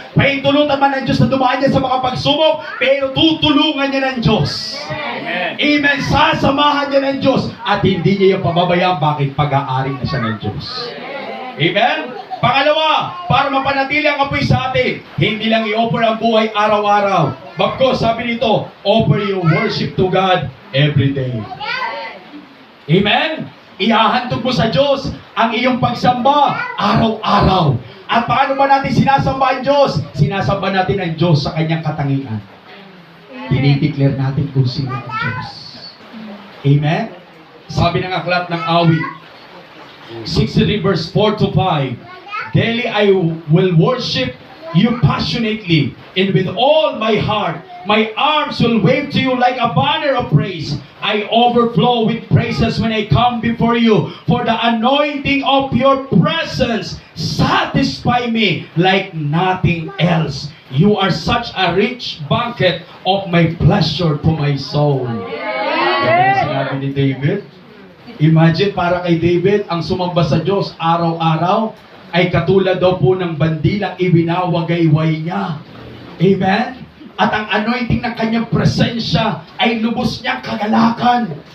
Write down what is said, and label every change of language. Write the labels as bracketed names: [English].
[Filipino] Pahintulutan man ng Diyos na dumaan niya sa mga pagsubok, pero tutulungan niya ng Diyos. Amen. Sasamahan niya ng Diyos at hindi niya yung pababayaan. Bakit? Pag-aari na siya ng Diyos. Amen? Pangalawa, para mapanatili ang apoy sa atin, hindi lang i-offer ang buhay araw-araw. Bagkus, sabi nito, [English] offer your worship to God every day. Amen? [Filipino] Ihahandog mo sa Diyos ang iyong pagsamba araw-araw. At paano ba natin sinasamba ang Diyos? Sinasamba natin ang Diyos sa kanyang katangian. Dinideclare natin kung sino ang Diyos. Amen? Sabi ng aklat ng awit, [English] 63 verse 4 to 5, daily I will worship you passionately, and with all my heart, my arms will wave to you like a banner of praise. I overflow with praises when I come before you, for the anointing of your presence satisfy me like nothing else. You are such a rich banquet of my pleasure to my soul. [Filipino] Ganun sinabi ni David. Imagine, para kay David, ang sumamba sa Diyos araw-araw ay katulad daw po ng bandilang ibinawagayway niya. Amen? At ang anointing ng kanyang presensya ay lubos niyang kagalakan.